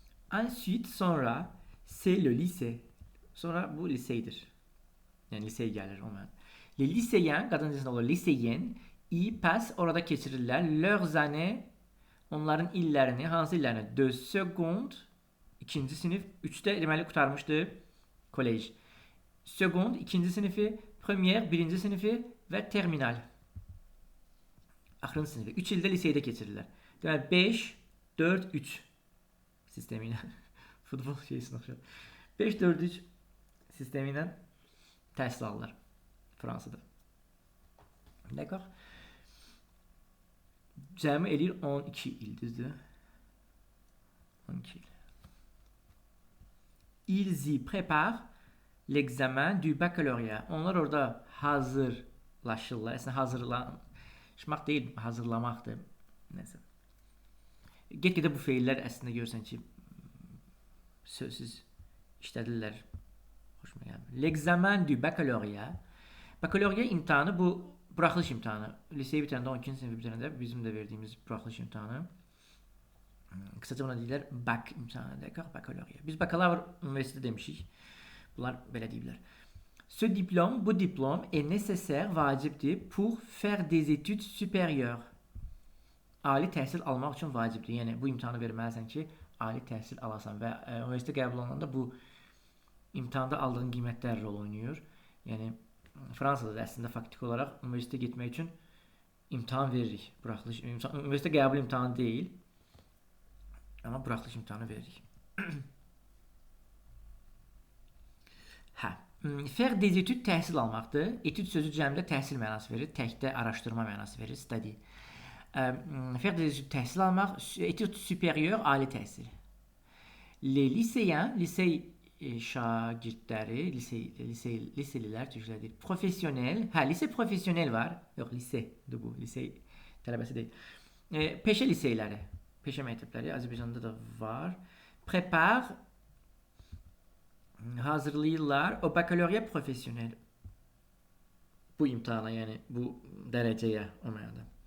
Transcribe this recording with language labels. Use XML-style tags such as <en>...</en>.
<fr>Ensuite,</fr> <az>sonra</az> <fr>c'est le lycée.</fr> <az>Sonra bu liseydir. Yəni lisey gəlir o mənada.</az> <fr>Les lycéens,</fr> <az>qadın cinsində olur lycéennes,</az> <fr>y passent,</fr> <az>orada keçirirlər</az> <fr>leurs années,</fr> <az>onların illərini, hansı illərini?</az> <fr>De seconde,</fr> <az>ikinci sinif, 3-də deməli qutarmışdı kolej. Seconde, ikinci sinifi, première, birinci sinifi və terminal. Axırıncı sinifi. 3 ildə liseydə keçirirlər. Deməli 5, 4, 3 sistemi ilə. Futbol şeysinə oxşar. 5, 4, 3 sistemi ilə təhsil alırlar Fransada.</az> <fr>D'accord?</fr> <az>Cəmi eləyir 12 il, düzdür? 12 il.</az> <fr>Ils y préparent l'examen du baccalauréat.</fr> <az>Onlar orada hazırlaşırlar. Əslində hazırlaşmaq deyil, hazırlamaqdır. Nəsə. Get-gedə bu feillər əslində görürsən ki, sözsüz işlədirlər. Hoşuma gəlmir.</az> <fr>L'examen du baccalauréat.</fr> <az>Baccalauréat imtahanı bu buraxılış imtahanı. Liseyi bitəndə 12-ci sinif bitəndə bizim də verdiyimiz buraxılış imtahanı. Qısaca buna deyirlər bac imtahanı, baccalauréat. Biz bakalavr universiteti demişik. Bunlar belə deyirlər.</az> <fr>Ce diplôme, bu diplôme est nécessaire,</fr> <az>vacibdir</az> <fr>pour faire des études supérieures.</fr> <az>Ali təhsil almaq üçün vacibdir. Yəni bu imtahanı verməlisən ki, ali təhsil alasan və universitet qəbul olunanda bu imtahanda aldığın qiymətlər rol oynayır. Yəni Fransada da əslində faktik olaraq universitetə getmək üçün imtahan veririk. Buraxılış universitet qəbul imtahanı deyil. Amma buraxılış imtahanı veririk.</az> <fr>Faire des études</fr> <az>təhsil almaqdır. Etüd sözü cəmdə təhsil mənası verir. Təkdə araşdırma mənası verir. Study.</az> <fr>Faire des études</fr> <az>təhsil almaq.</az> <fr>Études supérieures,</fr> <az>ali təhsil. Les lycéens, lisey şagirdləri, liselilər türkçədir. Profesyonel, lise profesyonel var. Yox, lisedir bu. Lisey tələbəsi deyil. Peşə liseyləri, peşə məktəbləri Azərbaycanda da var. Prepare, hazırlayırlar. O baccalauréat profesyonel. Bu imtahana, yəni bu dərəcəyə o mənada.</az>